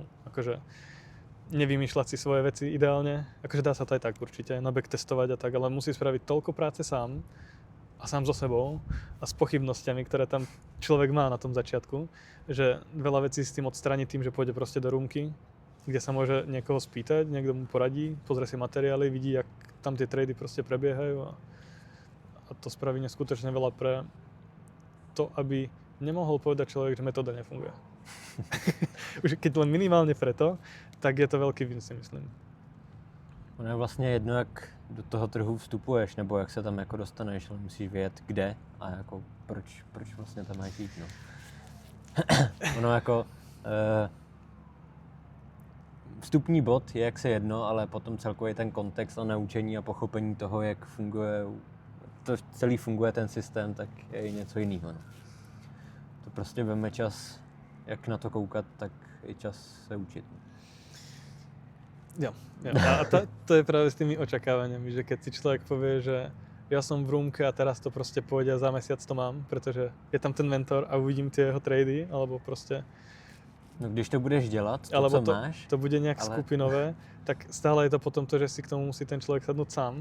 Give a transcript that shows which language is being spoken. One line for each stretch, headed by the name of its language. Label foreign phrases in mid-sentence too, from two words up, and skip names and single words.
Slovak: Akože nevymýšľať si svoje veci ideálne, akože dá sa to aj tak určite, na backtestovať a tak, ale musí spraviť toľko práce sám a sám so sebou a s pochybnosťami, ktoré tam človek má na tom začiatku, že veľa vecí s tým odstráni tým, že pôjde proste do rúmky, kde sa môže niekoho spýtať, niekto mu poradí, pozrie si materiály, vidí, jak tam tie trady proste prebiehajú a to spraví neskutočne veľa pre to, aby nemohol povedať človek, že metóda nefunguje. Už keď len minimálne preto, tak je to veľký win, si myslím.
Czech: Ono je vlastně jedno, jak do toho trhu vstupuješ, nebo jak se tam jako dostaneš, ale musíš vědět, kde a jako proč vlastně tam máš jít, no. Ono jako vstupní bod je jak se jedno, ale potom celkově ten kontext a naučení a pochopení toho, jak funguje, to celý funguje ten systém, tak je i něco jiného, no. prostě veme čas, jak na to koukat, tak i čas se učit. Jo.
Slovak: A to je práve s tými očakávaniami, že keď si človek povie, že ja som v rúmke a teraz to proste pôjde a za mesiac to mám, pretože je tam ten mentor a uvidím tie jeho trady, alebo proste...
Czech: No když to budeš dělat, to,
Slovak: alebo
Czech: co máš...
Slovak: to bude nejak skupinové, tak stále je to potom to, že si k tomu musí ten človek sadnúť sám.